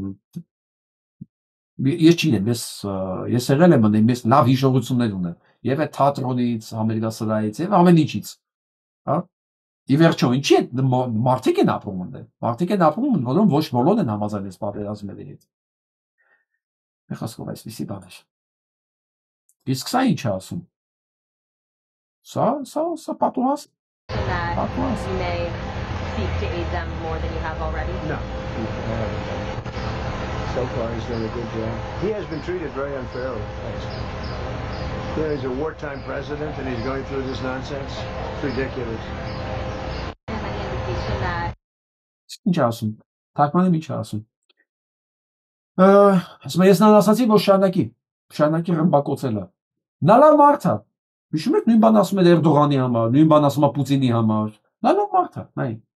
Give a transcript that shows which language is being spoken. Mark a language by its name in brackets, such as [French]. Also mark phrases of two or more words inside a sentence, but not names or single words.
[Armenian] ես չգիտեմ, ես եղել եմ մնա, ես լավ հիշողություններ ունեմ, եւ այդ թատրոնից, Ամերիկասրահից եւ ամեն ինչից, հա։ Ի վերջո, ինչի՞ է մարդիկ են ապրում ունեն։ Մարդիկ են ապրում, որոնք ոչ բոլորն են համաձայն այս պատերազմների հետ։ Մեխասկով այսպիսի բան է։ Իսկ սա ինչ է ասում։ Սա պատուհաս։ Պատուհաս։ [English] You may seek to aid them more than you have already? No. So far he's done a good job. He has been treated very unfairly. You know, he's a wartime president and he's going through this nonsense. It's ridiculous. [Armenian] Ինչ ասում։ Թարգմանեմ ինչ ասում։ Ասում ես նրան ասացի, որ շարունակի ռմբակոծելը։ Նա լավ մարդ է։ Հիշում եք նույն բան ասում է Էրդողանի համար, նույն բան ասում է Պուտինի համար։ Նա լավ մարդ է, նայ։